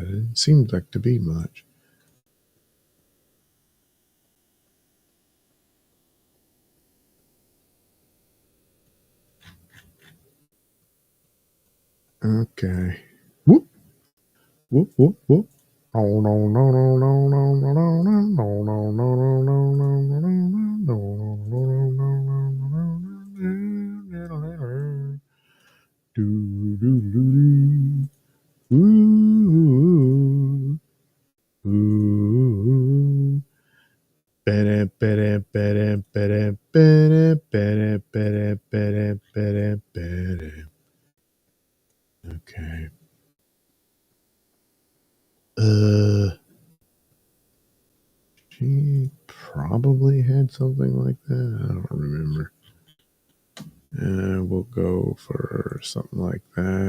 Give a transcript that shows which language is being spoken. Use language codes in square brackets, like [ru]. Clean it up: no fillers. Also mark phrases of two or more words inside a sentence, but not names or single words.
[en] It seemed like to be much. Okay. Whoop, whoop, whoop, whoop. Oh no no no no no no no no no no no no no no no no. Do do do do. Ooh ooh. Bere bere bere bere bere bere bere bere bere bere. Okay. She probably had something like that. I don't remember. We'll go for something like that.